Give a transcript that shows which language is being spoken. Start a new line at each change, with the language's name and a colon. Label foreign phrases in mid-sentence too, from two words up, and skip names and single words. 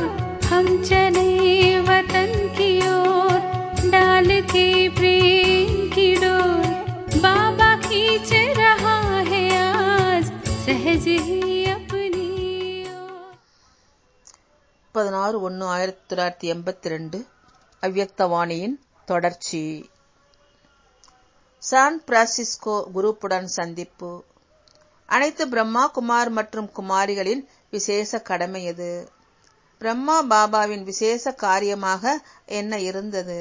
Hindi: हम चले वतन की ओर डाल के प्रेम की डोर। बाबा खींच रहा है आज सहज ही अपनी ओर।
Tamil: 16/1/1982 அவ்யக்தவாணியின் தொடர்ச்சி. சான் பிரான்சிஸ்கோ குரூப்புடன் சந்திப்பு. அனைத்து பிரம்மா குமார் மற்றும் குமாரிகளின் விசேஷ கடமை எது? பிரம்மா பாபாவின் விசேஷ காரியமாக என்ன இருந்தது?